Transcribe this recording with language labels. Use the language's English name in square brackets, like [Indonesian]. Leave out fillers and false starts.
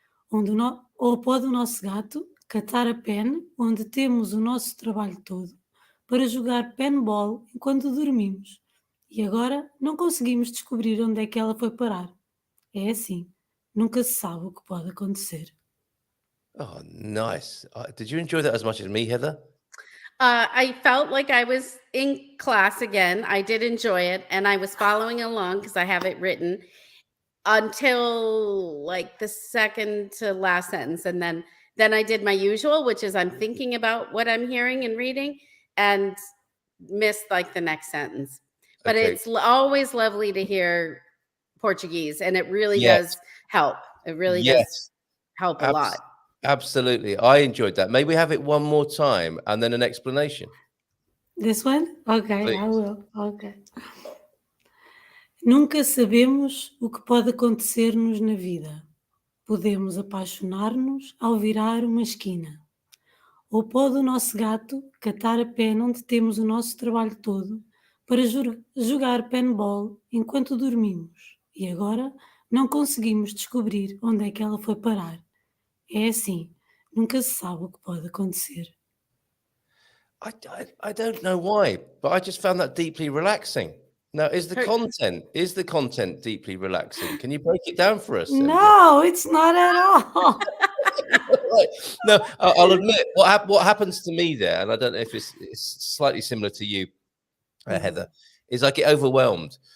[Portuguese] Ou pode o nosso gato catar a pen onde temos o nosso trabalho todo para jogar penball enquanto dormimos. E agora não conseguimos descobrir onde é que ela foi parar. É assim. Nunca se sabe o que pode acontecer. [English] Oh, nice. Did you enjoy that as much as me, Heather? I felt like I was in class again. I did enjoy it, and I was following along because I have it written until like the second to last sentence, and then I did my usual, which is I'm thinking about what I'm hearing and reading, and missed like the next sentence. But it's always lovely to hear Portuguese, and it really does help. It really does help a lot. Absolutely. I enjoyed that. May we have it one more time and then an explanation? This one? Okay, Please. I will. Okay. [Portuguese] Nunca sabemos o que pode acontecer-nos na vida. Podemos apaixonar-nos ao virar uma esquina. Ou pode o nosso gato catar a pena onde temos o nosso trabalho todo para jogar penball enquanto dormimos. E agora não conseguimos descobrir onde é que ela foi parar. É assim, nunca se sabe o que pode acontecer. [English] I don't know why, but I just found that deeply relaxing. Now, is the content deeply relaxing? Can you break it down for us? No, it's not at all. Right. No, I'll admit what happens to me there, and I don't know if it's slightly similar to you, Heather, is I get overwhelmed.